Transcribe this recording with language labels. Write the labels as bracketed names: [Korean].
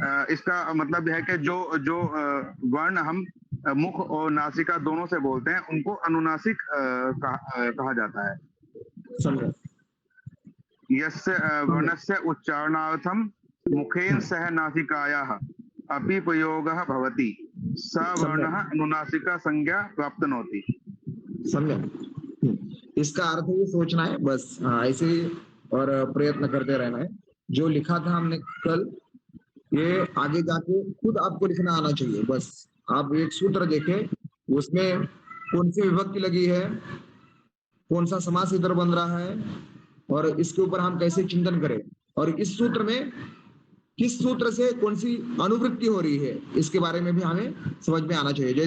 [Hindi] इसका मतलब है कि जो वर्ण हम मुख और नासिका दोनों से बोलते हैं उनको अनुनासिक कहा जाता है। [Sanskrit] यस्य वर्णस्य उच्चारणार्थम मुखेन सह नासिकायाः अपि प्रयोगः भवति स वर्णः अनुनासिका संज्ञा प्राप्नोति। सम्यक। [Hindi] इसका अर्थ ये सोचना है बस, ऐसे ही और प्रयत्न करते रहना है। जो लिखा था हमने कल, ये आगे जाके खुद आपको लिखना आना चाहिए। बस आप एक सूत्र देखें, उसमें कौन सी विभक्ति लगी है, कौन सा समास इधर बन रहा है, और इसके ऊपर हम कैसे चिंतन करें, और इस सूत्र में किस सूत्र से कौन सी अनुवृत्ति हो रही है, इसके बारे में भी हमें समझ में आना चाहिए।